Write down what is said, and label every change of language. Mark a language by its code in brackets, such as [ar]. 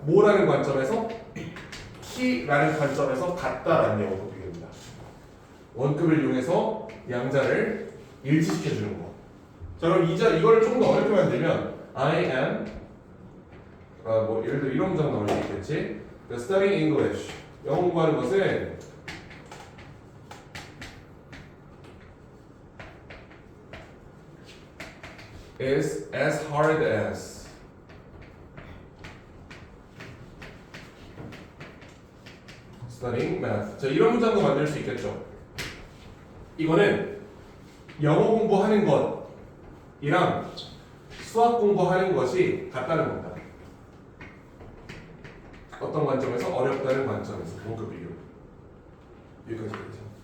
[ko] 뭐라는 관점에서? 키라는 관점에서 같다라는 영어로 비교합니다. 원급을 이용해서 양자를 일치시켜주는 거. 자 그럼 이거를 조금 더 어렵게 만들면 I am 뭐 예를 들어 이런 문장 나올 수 있겠지. [en] Studying English [ko] 영어 공부하는 것은 [en] is as hard as studying math. [ko] 자 이런 문장도 만들 수 있겠죠. 이거는 영어 공부하는 것이랑 수학 공부하는 것이 같다는 겁니다. 어떤 관점에서? 어렵다는 관점에서 원급 비교. 여기까지 되죠.